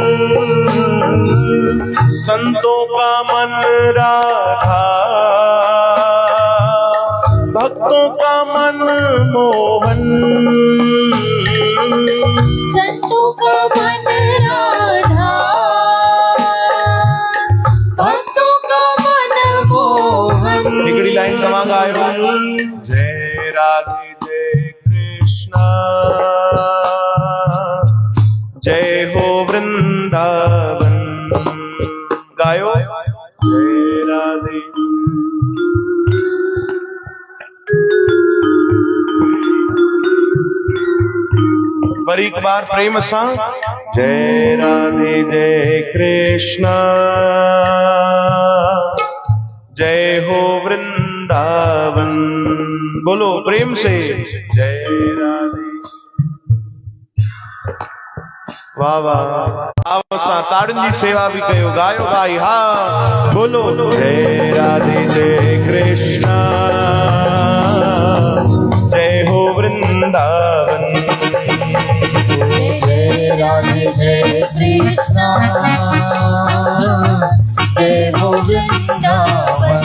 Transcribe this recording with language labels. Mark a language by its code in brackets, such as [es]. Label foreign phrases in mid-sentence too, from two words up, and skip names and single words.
[hi] संतों का मन राधा भक्तों का मन मोहन संतों का मन राधा भक्तों का मन मोहन [sd] हिकड़ी लाइन तव्हां ॻायो [hi] जय राधे जय कृष्णा जय हो वृंदावन [sd] गायो [hi] जय राधे [sd] पर एक बार प्रेम सां [hi] जय राधे जय कृष्णा जय हो वृंदावन बोलो प्रेम से जय राधे [sd] वाह वाह आओ सां ताड़ियुनि जी सेवा भी कयो गायो भाई हा [hi] बोलो जय राधे जय कृष्णा जय हो वृंदावन जय राधे जय कृष्णा जय हो वृंदावन